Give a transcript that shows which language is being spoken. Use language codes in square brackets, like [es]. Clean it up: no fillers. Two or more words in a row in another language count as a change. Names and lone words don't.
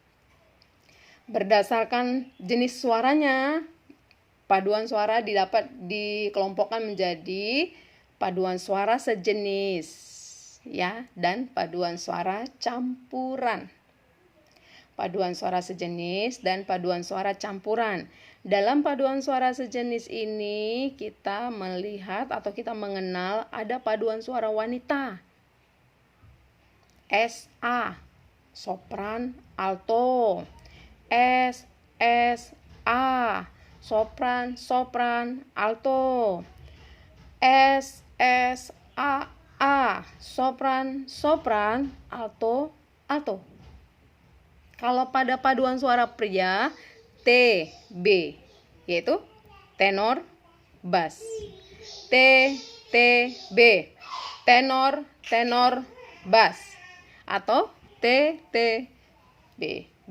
[id] Berdasarkan jenis suaranya, paduan suara didapat dikelompokkan menjadi paduan suara sejenis, ya, dan paduan suara campuran. Paduan suara sejenis dan paduan suara campuran. Dalam paduan suara sejenis ini kita melihat atau kita mengenal ada paduan suara wanita. SA, sopran, alto. S, A, sopran, alto. S, A, sopran, alto, alto. Kalau pada paduan suara pria, T, B, yaitu tenor, bass. T, B, tenor, bass. Atau T, B.